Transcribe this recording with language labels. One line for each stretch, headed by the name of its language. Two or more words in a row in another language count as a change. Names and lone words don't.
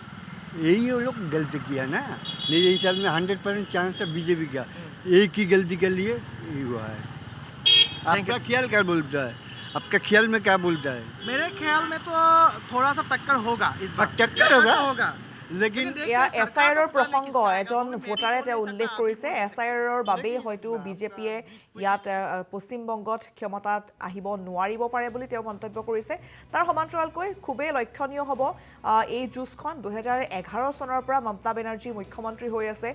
Hindi: यही वो लोग गलती किया ना, नहीं इस साल में 100% चांस है बीजेपी का। एक ही गलती के लिए यही हुआ है। आपका ख्याल क्या बोलता है? आपका ख्याल में क्या बोलता है? मेरे ख्याल में तो थोड़ा सा टक्कर होगा इस बार। टक्कर होगा, लेकिন
Assamese: এয়া SIRৰ প্ৰসংগ এজন ভোটাৰে তেওঁ উল্লেখ কৰিছে। SIRৰ বাবেই হয়তো বিজেপিয়ে ইয়াত পশ্চিমবংগত ক্ষমতাত আহিব নোৱাৰিব পাৰে বুলি তেওঁ মন্তব্য কৰিছে। তাৰ সমান্তৰালকৈ খুবেই লক্ষণীয় হ'ব এই যুঁজখন। 2011 চনৰ পৰা মমতা বেনাৰ্জী মুখ্যমন্ত্ৰী হৈ আছে।